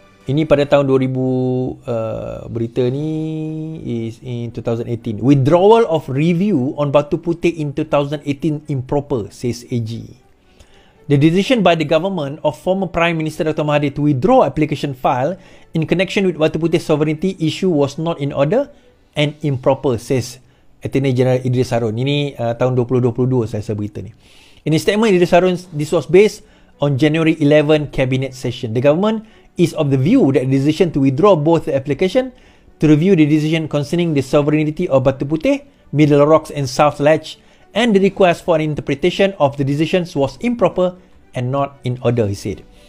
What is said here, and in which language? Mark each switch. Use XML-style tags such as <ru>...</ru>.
<ms>Ini pada tahun 2000, berita ni</ms> <en>is in 2018. Withdrawal of review on Batu Putih in 2018 improper, says AG. The decision by the government of former Prime Minister Dr. Mahathir to withdraw application file in connection with Batu Putih sovereignty issue was not in order and improper, says Attorney General Idris Harun.</en> <ms>Ini tahun 2022 saya berita ni.</ms> <en>In a statement, Idris Harun, this was based on January 11 cabinet session. The government is of the view that the decision to withdraw both the application to review the decision concerning the sovereignty of Batu Putih, Middle Rocks and South Ledge and the request for an interpretation of the decisions was improper and not in order, he said.</en>